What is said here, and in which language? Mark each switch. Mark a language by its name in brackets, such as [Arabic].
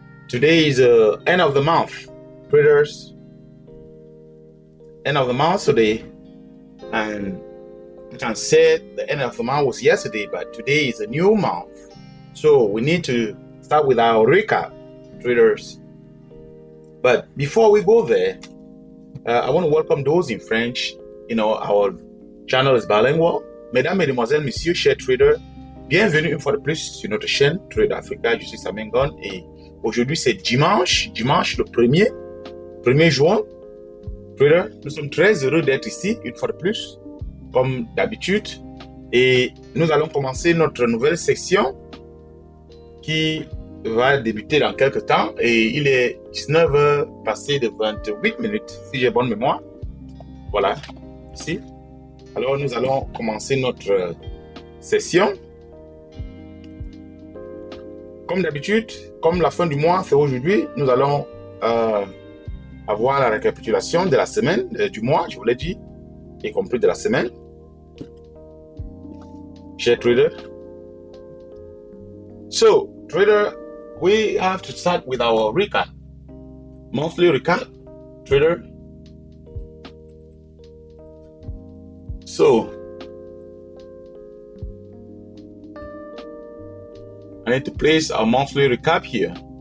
[English] Today is the end of the month, traders. End of the month today, and you can say the end of the month was yesterday, but today is a new month, so we need to start with our recap, traders. But before we go there, I want to welcome those in French. Our channel is bilingual. [French] Mesdames, Mesdemoiselles, Messieurs, chers traders, bienvenue une fois de plus sur notre chaîne Trade Africa. Je suis Simon Gunn et aujourd'hui c'est dimanche le 1er juin. Trader, nous sommes très heureux d'être ici une fois de plus, comme d'habitude, et nous allons commencer notre nouvelle section qui va débuter dans quelques temps, et il est 19h passé de 28 minutes, si j'ai bonne mémoire. Voilà, ici. Alors, nous allons commencer notre session. Comme d'habitude, comme la fin du mois, c'est aujourd'hui, nous allons avoir la récapitulation de la semaine, du mois, je vous l'ai dit, y compris de la semaine. Chers traders. [English] So, trader, we have to start with our recap. Monthly recap, trader. So, I need to place our monthly recap here.